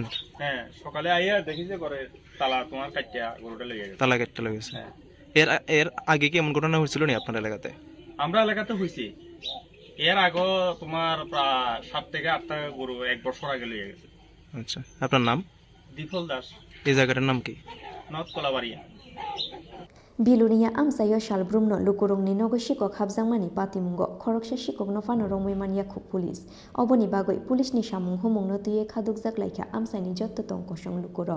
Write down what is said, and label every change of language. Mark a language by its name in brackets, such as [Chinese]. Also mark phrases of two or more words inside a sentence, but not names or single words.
[Bangla] হ্যাঁ, সকালে আইয়া দেখি যে ঘরে তালা তোমার কাটিয়া গরুটা লেগে গেছে। তালা কাটতে লেগেছে। এর আগে কি এমন ঘটনা হয়েছিল নি আপনার এলাকাতে? আমরা এলাকাতে হয়েছে, এর আগে তোমার প্রায় 7 থেকে 8টা গরু 1 বছর আগে লেগে গেছে। আচ্ছা, আপনার নাম? দীপল দাস। এই জায়গাটার নাম কি? নর্থ কলাবাড়িয়া। [Kok Borok] Bilunia amsayo shalbrumno lukurungni nogosiko khabjangmani patimungo khoroksa sikokno fano rongmani khuk pulis oboni bagoi pulisni samung humungno tuye khadukjak laika amsaini jotto tongkosong lukuro.